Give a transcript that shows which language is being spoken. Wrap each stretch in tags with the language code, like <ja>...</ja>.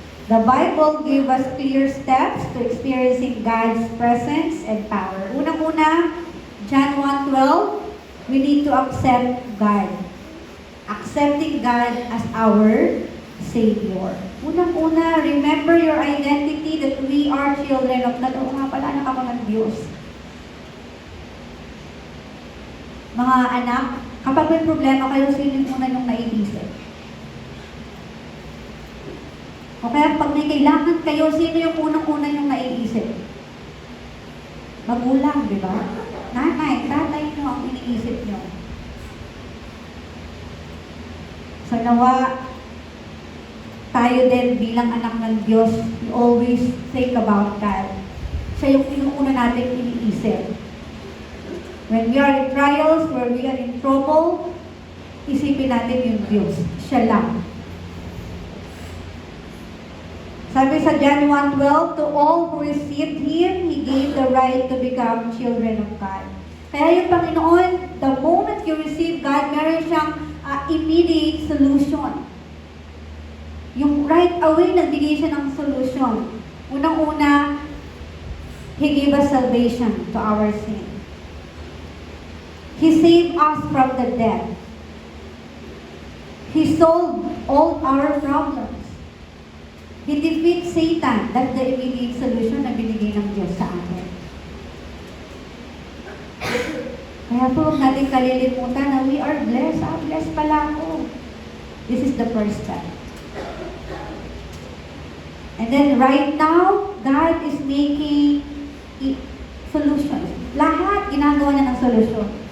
<en>The Bible gives us clear steps to experiencing God's presence and power. Unang-una, John 1:12, we need to accept God. Accepting God as our Savior. Unang-una, remember your identity that we are children of God.</en> <tl>Oo nga pala, anak ako ng Diyos. Mga anak, kapag may problema kayo, sino yung una yung naiisip? O kaya pag may kailangan kayo, sino yung unang-una yung naiisip? Magulang, di ba? Nanay, tatay nyo ang iniisip nyo. So nawa, tayo din bilang anak ng Diyos,</tl> <en>we always think about God.</en> <tl>Siya yung inuuna natin iniisip.</tl> <en>When we are in trials, where we are in trouble,</en> <tl>isipin natin yung Diyos. Siya lang.</tl> <en>Sabi sa John 1:12, to all who received Him, He gave the right to become children of God.</en> <tl>Kaya yung Panginoon,</tl> <en>the moment you receive God,</en> <tl>meron siyang</tl> <en>immediate solution.</en> <tl>Yung right away, nagbigay siya ng solution.</tl> <en>Unang-una, He gave us salvation to our sin. He saved us from the death. He solved all our problems. He defeats Satan. That's the immediate solution</en> <tl>na binigay ng Diyos sa atin. Kaya po, huwag natin kalilimutan na</tl> <en>we are blessed. Blessed pala ako. This is the first step. And then right now, God is making solutions.</en> <tl>Lahat ginagawa niya ng solusyon.</tl>